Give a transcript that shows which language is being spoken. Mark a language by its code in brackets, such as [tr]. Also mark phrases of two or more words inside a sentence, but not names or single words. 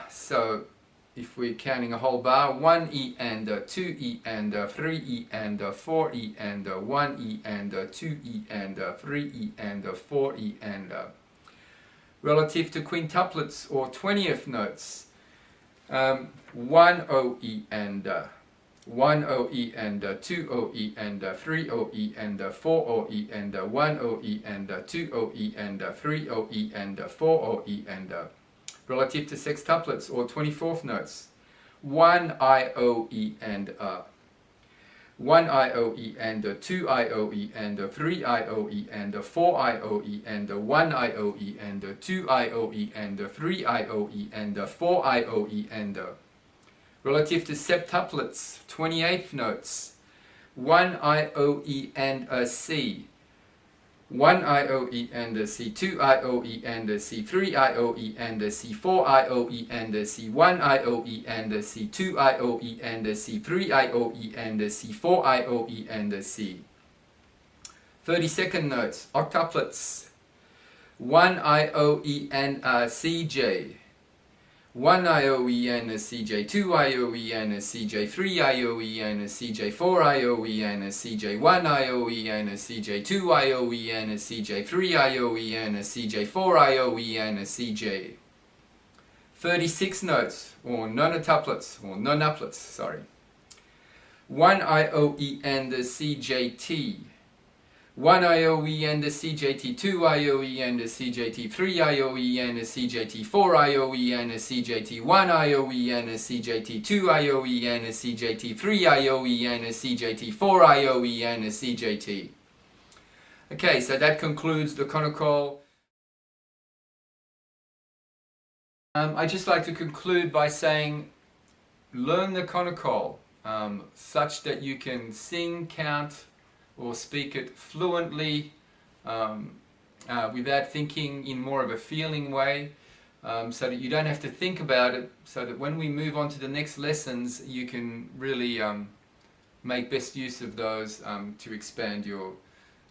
[en] So if we're counting a whole bar, 1 E and 2 E and 3 E and 4 E and 1 E and 2 E and 3 E and 4 E and relative to quintuplets or 20th notes, 1 O E and 1 O E and 2 O E and 3 O E and 4 O E and 1 O E and 2 O E and 3 O E and 4 O E and relative to sextuplets or 24th notes, 1 I O E and 1 I O E and 2 I O E and 3 I O E and 4 I O E and 1 I O E and 2 I O E and 3 I O E and 4 I O E and relative to septuplets, 28th notes, 1 I O E and a C, 1 I O E and a C, 2 I O E and a C, 3 I O E and a C, 4 I O E and a C, 1 I O E and a C, 2 I O E and a C, 3 I O E and a C, 4 I O E and a C. 32nd notes, octuplets, 1 I O E and a CJ, 1 I O E and a CJ, 2 I O E and a CJ, 3 I O E and a CJ, 4 I O E and a CJ, 1 I O E and a CJ, 2 I O E and a CJ, 3 I O E and a CJ, 4 I O E and a CJ. 36 notes, or nonuplets, sorry. 1 I O E and a CJT, 1 I O E and a CJT, 2 I O E and a CJT, 3 I O E and a CJT, 4 I O E and a CJT, 1 I O E and a CJT, 2 I O E and a CJT, 3 I O E and a CJT, 4 I O E and a CJT. Okay, so that concludes the Konnokol. I'd just like to conclude by saying, learn the Konnokol such that you can sing, count, or speak it fluently without thinking in more of a feeling way, so that you don't have to think about it, so that when we move on to the next lessons you can really make best use of those to expand your vocabulary.